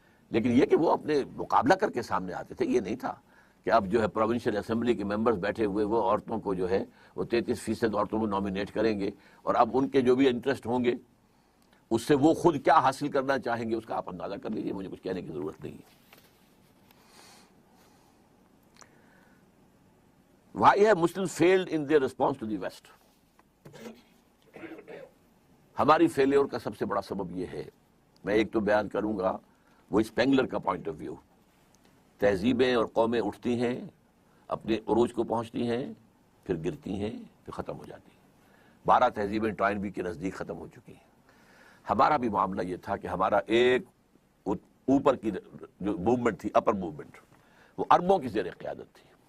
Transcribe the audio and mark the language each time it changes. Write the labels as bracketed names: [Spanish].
[Urdu] لیکن یہ کہ وہ اپنے مقابلہ کر کے سامنے آتے تھے, یہ نہیں تھا کہ اب جو ہے پروونشل اسمبلی کے ممبرز بیٹھے ہوئے وہ عورتوں کو جو ہے وہ 33% عورتوں کو نامینیٹ کریں گے, اور اب ان کے جو بھی انٹرسٹ ہوں گے اس سے وہ خود کیا حاصل کرنا چاہیں گے اس کا آپ اندازہ کر لیجیے, مجھے کچھ کہنے کی ضرورت نہیں ہے. [English] Why have Muslims failed in their response to the West? [Urdu] ہماری فیلیور کا سب سے بڑا سبب یہ ہے, میں ایک تو بیان کروں گا, وہ اسپینگلر کا پوائنٹ آف ویو. تہذیبیں اور قومیں اٹھتی ہیں, اپنے عروج کو پہنچتی ہیں, پھر گرتی ہیں, پھر ختم ہو جاتی ہیں. 12 تہذیبیں ٹوائنبی کے نزدیک ختم ہو چکی ہیں. ہمارا بھی معاملہ یہ تھا کہ ہمارا ایک اوپر کی جو موومنٹ تھی, اپر موومنٹ, وہ عربوں کی زیر قیادت تھی.